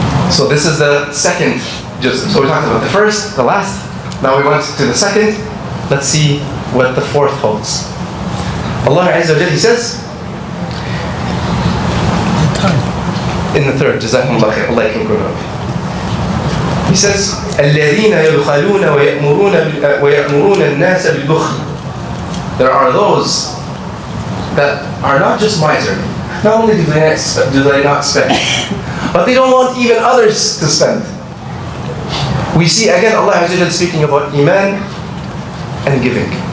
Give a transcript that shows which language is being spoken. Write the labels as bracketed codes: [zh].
[en] So this is the second. So we talked about the first, the last. Now we went to the second. Let's see what the fourth holds. Allah Azza wa Jalla, He says, in the third, Jazakumullah khair, Allah yakum. He says, [ar] الَّذِينَ يَبْخَلُونَ وَيَأْمُرُونَ النَّاسَ بِالْبُخْلِ. [en] There are those that are not just miserly. Not only do they not spend, but they don't want even others to spend. We see again Allah Azza wa Jalla speaking about Iman and giving.